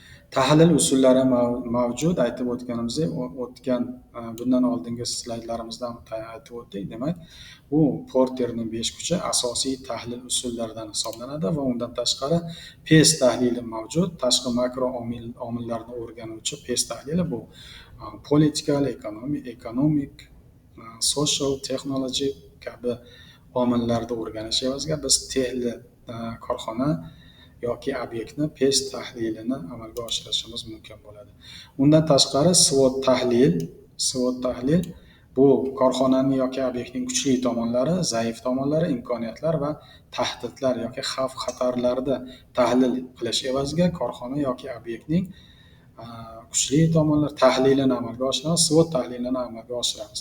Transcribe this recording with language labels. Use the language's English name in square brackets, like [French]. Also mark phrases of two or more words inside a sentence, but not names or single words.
[Uzbek] Tahlil usullari mavjud. Aytib o'tganimizdek, bundan oldingi slaydlarimizda ham aytib o'tdik. Demak, bu Porterning 5 kuchi asosiy tahlil usullaridan hisoblanadi va undan tashqari PES tahlili mavjud. Tashqi makro omillarni o'rganuvchi PES tahlili bu [English] political, economic, social, technology [Uzbek] kabi omillarni o'rganish evaziga biz texli korxona yoki obyektni PES tahlilini amalga oshirishimiz mumkin bo'ladi. Undan tashqari SWOT tahlil bu korxonaning yoki obyektning kuchli tomonlari, zaif tomonlari, imkoniyatlar va tahdidlar yoki xavf-xatarlarni tahlil qilish evaziga korxona yoki obyektning kuchli tomonlar tahlilini amalga oshiramiz, SWOT tahlilini amalga oshiramiz.